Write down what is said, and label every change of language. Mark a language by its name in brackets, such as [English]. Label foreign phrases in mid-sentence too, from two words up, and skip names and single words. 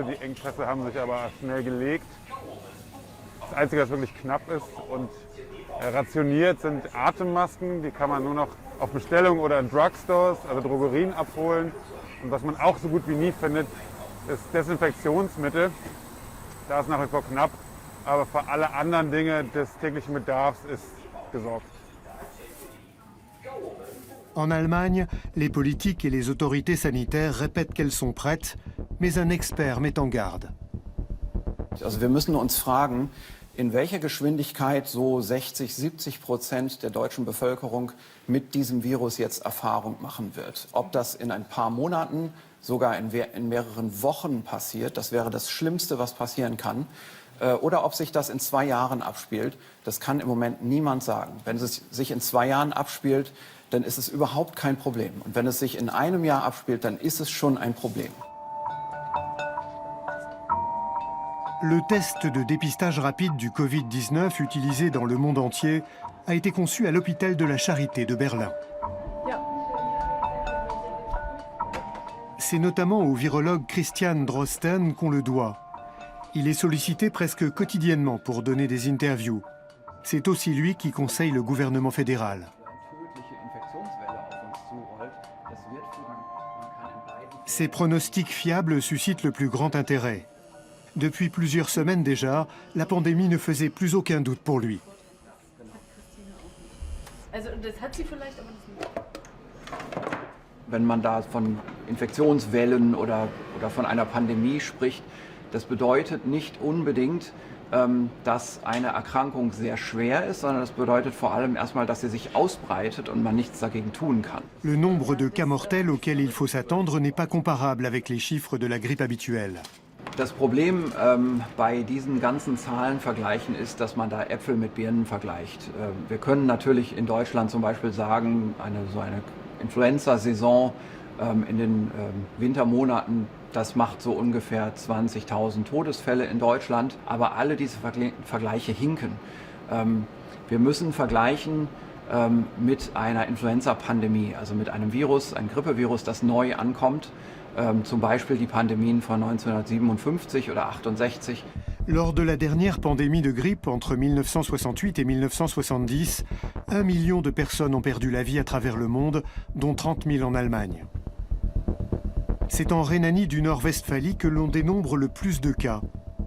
[German] Die Engpässe haben sich aber schnell gelegt. Das Einzige, was wirklich knapp ist und rationiert, sind Atemmasken. Die kann man nur noch auf Bestellung oder in Drugstores, also Drogerien, abholen. Und was man auch so gut wie nie findet, ist Desinfektionsmittel. Da ist nach wie vor knapp, aber für alle anderen Dinge des täglichen Bedarfs ist gesorgt. [French] En Allemagne, les politiques et les autorités sanitaires répètent qu'elles sont prêtes, mais un expert met en garde. [German] Also wir müssen uns fragen, in welcher Geschwindigkeit so 60–70% der deutschen Bevölkerung mit diesem Virus jetzt Erfahrung machen wird. Ob das in ein paar Monaten, sogar in mehreren Wochen passiert, das wäre das Schlimmste, was passieren kann. Oder ob sich das in 2 Jahren abspielt, das kann im Moment niemand sagen. Wenn es sich in 2 Jahren abspielt, dann ist es überhaupt kein Problem. Und wenn es sich in einem Jahr abspielt, dann ist es schon ein Problem. [French] Le test de dépistage rapide du Covid-19 utilisé dans le monde entier a été conçu à l'hôpital de la Charité de Berlin. C'est notamment au virologue Christian Drosten qu'on le doit. Il est sollicité presque quotidiennement pour donner des interviews. C'est aussi lui qui conseille le gouvernement fédéral. Ces pronostics fiables suscitent le plus grand intérêt. Depuis plusieurs semaines déjà, la pandémie ne faisait plus aucun doute pour lui. [German] Wenn man da von Infektionswellen oder von einer Pandemie spricht, das bedeutet nicht unbedingt, dass eine Erkrankung sehr schwer ist, sondern das bedeutet vor allem erstmal, dass sie sich ausbreitet und man nichts dagegen tun kann. [French] Le nombre de cas mortels auxquels il faut s'attendre n'est pas comparable avec les chiffres de la grippe habituelle. [German] Das Problem bei diesen ganzen Zahlenvergleichen ist, dass man da Äpfel mit Birnen vergleicht. Wir können natürlich in Deutschland zum Beispiel sagen, so eine Influenza-Saison in den Wintermonaten, das macht so ungefähr 20.000 Todesfälle in Deutschland. Aber alle diese Vergleiche hinken. Wir müssen vergleichen mit einer Influenza-Pandemie, also mit einem Virus, ein Grippevirus, das neu ankommt. Zum Beispiel die Pandemien von 1957 oder 68. [French] Lors de la dernière pandémie de grippe entre 1968 et 1970, 1 million de personnes ont perdu la vie à travers le monde, dont 30 000 en Allemagne. C'est en Rhénanie du Nord-Westphalie que l'on dénombre le plus de cas.